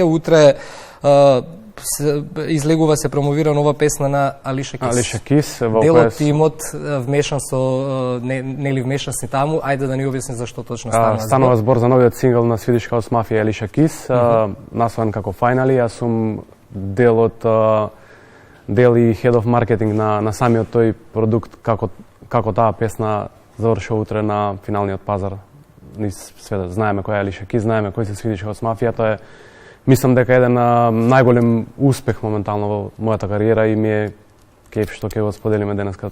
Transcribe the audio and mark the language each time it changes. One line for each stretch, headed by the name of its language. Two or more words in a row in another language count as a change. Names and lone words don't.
Macedonian: Утре излегува се промовира нова песна на Алиша Кис. Алиша Кис, во дел од тимот вмешан со нели вмешан си таму, ајде да ни објасни зашто точно станува збор за новиот сингл на Swedish House Mafia Алиша Кис, насловен како Finally. Јас сум дел и
English: head of marketing
Macedonian: на самиот тој продукт, како таа песна завршува утре на финалниот пазар. Низ светот знаеме кој е Алиша Кис, знаеме кој се Swedish House Mafia, тоа е мислам дека еден најголем успех моментално во мојата кариера и ми е кеф што ќе го споделиме денеска.